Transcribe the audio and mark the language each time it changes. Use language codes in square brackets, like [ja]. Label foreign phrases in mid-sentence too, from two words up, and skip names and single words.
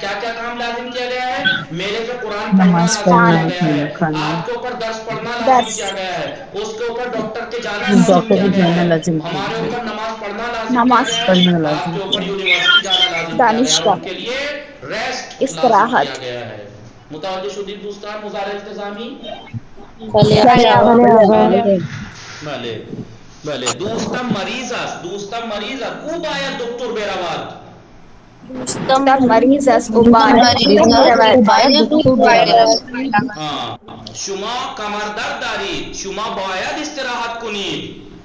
[ur] کیا کیا کام لازم کیا گیا ہے؟ میرے پہ قرآن پڑھنا لازم کیا گیا ہے، آپ کے اوپر درس پڑھنا لازم کیا گیا ہے، اس کے اوپر ڈاکٹر کے جانا لازم کیا گیا ہے، ہمارے اوپر نماز پڑھنا لازم کیا گیا ہے، آپ کے اوپر یونیورسٹی جانا لازم کیا گیا ہے، ان کے لیے ریسٹ لازم کیا گیا ہے. [fa] متوجہ شدید دوستان مضارع التزامی؟ بلے. دوستم مریض است، دوستم مریض است، او باید دکتر برود. شما کمر درد دارید، شما باید استراحت کنید.